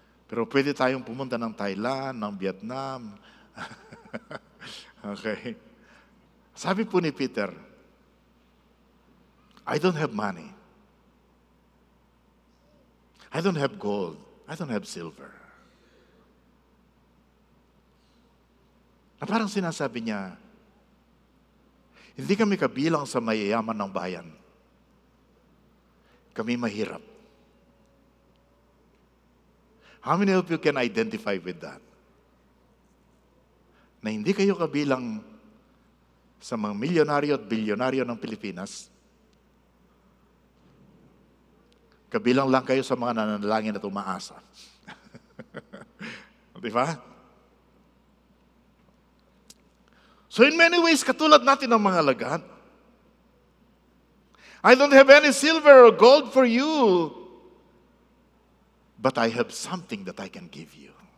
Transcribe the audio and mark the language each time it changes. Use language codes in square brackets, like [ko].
[tl] Pero pwede tayong pumunta ng Thailand, ng Vietnam. Okay? Sabi po ni [en] Peter, I don't have money. I don't have gold. I don't have silver. [tl] Na parang sinasabi niya, hindi kami kabilang sa mayayaman ng bayan. Kami mahirap. [en] How many of you can identify with that? [tl] Na hindi kayo kabilang sa mga milyonaryo at bilyonaryo ng Pilipinas. Kabilang lang kayo sa mga nananalangin at umaasa. Di ba? [en] So in many ways, [tl] katulad natin ng mga alagad. [en] I don't have any silver or gold for you, but I have something that I can give you.